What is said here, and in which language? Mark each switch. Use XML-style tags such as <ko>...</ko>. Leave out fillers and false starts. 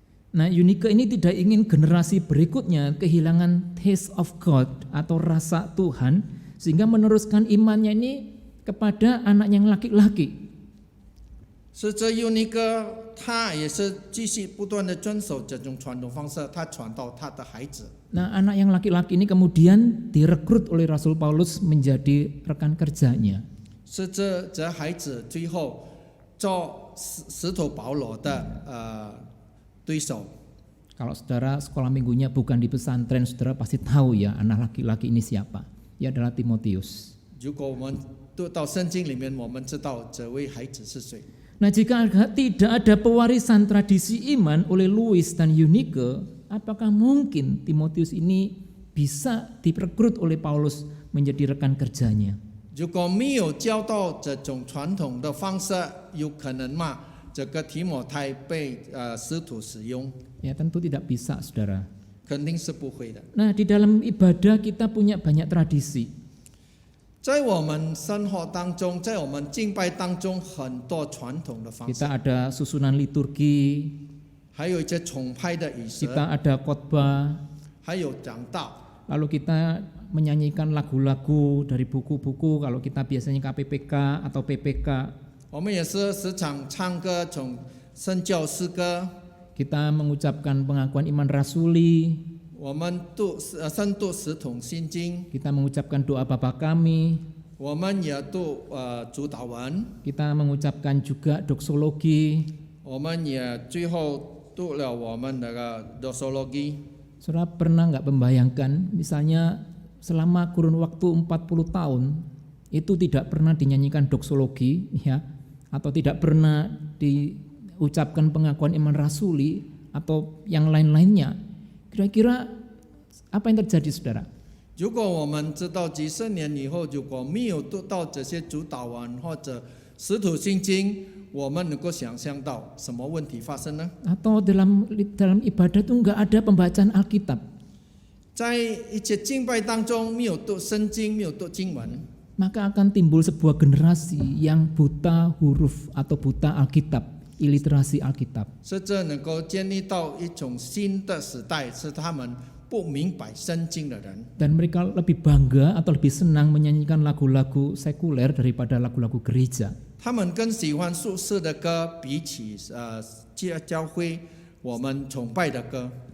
<id>Nah, Eunike ini tidak ingin generasi berikutnya kehilangan</id> <en>taste of God</en> <id>atau rasa Tuhan, sehingga meneruskan imannya ini kepada anaknya yang laki-laki.</id> <zh>是这幼尼哥，他也是继续不断的遵守这种传统方式，他传到他的孩子。</zh> <id>Nah, anak yang laki-laki ini kemudian direkrut oleh Rasul Paulus menjadi rekan kerjanya.</id> <zh>是这孩子最后做使徒保罗的对手。</zh> <id>Kalau saudara sekolah minggunya bukan di pesantren, saudara pasti tahu ya anak laki-laki ini siapa. Ia adalah Timotius.</id> <zh>如果我们读到圣经里面，我们知道这位孩子是谁。</zh> <id>Nah, jika tidak ada pewarisan tradisi iman oleh Louis dan Eunike, apakah mungkin Timotius ini bisa direkrut oleh Paulus menjadi rekan kerjanya?</id> <zh>如果没有教到这种传统的方式，有可能吗？这个提摩太被使徒使用，</zh> <id>Ya tentu tidak bisa, saudara.</id> <zh>肯定是不会的。</zh> <id>Nah, di dalam ibadah kita punya banyak tradisi.</id> <zh>在我们生活当中，在我们敬拜当中，很多传统的方式，</zh> <id>Kita ada susunan liturgi,</id> <zh>还有一些崇拜的仪式，</zh> <id>kita ada khotbah,</id> <zh>还有讲道。</zh> <id>lalu kita menyanyikan lagu-lagu dari buku-buku kalau kita biasanya KPPK atau PPK.</id> <zh>我们也是时常唱歌，从圣教诗歌，</zh> <id>Kita mengucapkan pengakuan iman rasuli,</id> <zh>我们深读使徒心经，</zh> <id>kita mengucapkan doa Bapa kami,</id> <zh>我们也读主祷文，</zh> <id>kita mengucapkan juga doksologi.</id> <zh>我们也最后读了我们那个 doxology。</zh> <id>Saudara pernah nggak membayangkan misalnya selama kurun waktu 40 tahun itu tidak pernah dinyanyikan doksologi ya, atau tidak pernah diucapkan pengakuan iman rasuli atau yang lain-lainnya. Kira-kira apa yang terjadi, saudara?</id> <zh>如果我们知道几十年以后，如果没有读到这些主祷文或者使徒心经，我们能够想象到什么问题发生呢？</zh> <id>Atau dalam ibadah itu nggak ada pembacaan Alkitab,</id> <zh>在一些敬拜当中没有读圣经，没有读经文，</zh> <id>maka akan timbul sebuah generasi yang buta huruf atau buta Alkitab, iliterasi Alkitab.</id> <zh>是这能够建立到一种新的时代，是他们不明白圣经的人。</zh> <id>Dan mereka lebih bangga atau lebih senang menyanyikan lagu-lagu sekuler daripada lagu-lagu gereja.</id> <zh>他们更喜欢俗世的歌，比起教会我们崇拜的歌。</zh>